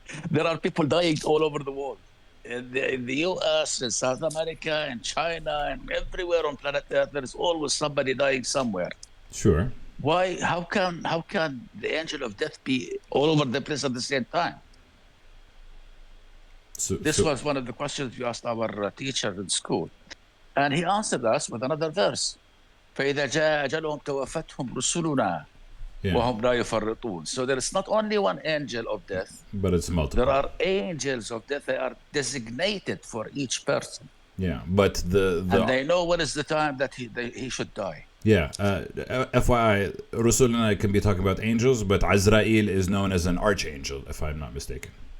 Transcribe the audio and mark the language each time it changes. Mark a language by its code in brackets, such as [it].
[en] There are people dying all over the world. In the US, in South America, in China, and everywhere on planet Earth, there is always somebody dying somewhere. Sure. Why? How can the angel of death be all over the place at the same time? This was one of the questions we asked our teacher in school, and he answered us with another verse. [ar] فإذا جاء أجلهم توفتهم رسلنا وهم لا يفرطون. [en] So there is not only one angel of death, but it's multiple. There are angels of death. They are designated for each person. Yeah, but and they know what is the time that he should die. Yeah, FYI, Rasulullah can be talking about angels, but Azrael is known as an archangel, if I'm not mistaken.